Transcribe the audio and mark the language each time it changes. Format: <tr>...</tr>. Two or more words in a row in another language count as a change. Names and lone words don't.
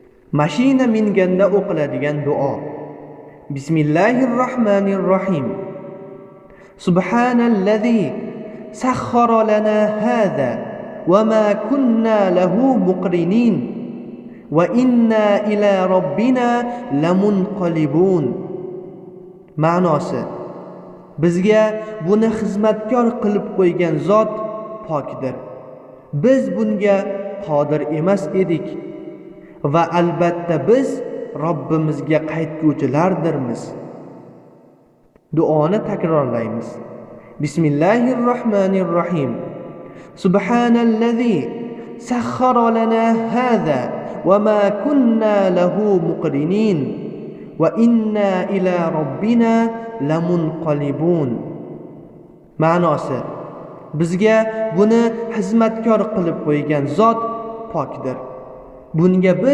<uz>Mashina minganda o'qiladigan duo.</uz> <ar>بسم الله الرحمن الرحيم. سبحان الذي سخر لنا هذا وما كنا له مقرنين وإنا إلى ربنا لمنقلبون.</ar> <uz>Ma'nosi: bizga buni xizmatkor qilib qo'ygan zot pokdir. Biz bunga qodir emas edik va albatta biz Robbimizga qaytguvchilardirmiz. Duoni takrorlaymiz.</uz> <ar>بسم الله الرحمن الرحيم. سبحان الذي سخر لنا هذا وما كنا له مقرنين وإنا إلى ربنا لمنقلبون.</ar> <uz>Ma'nosi: bizga buni xizmatkor qilib qo'ygan zot pokdir. Bunga biz</uz>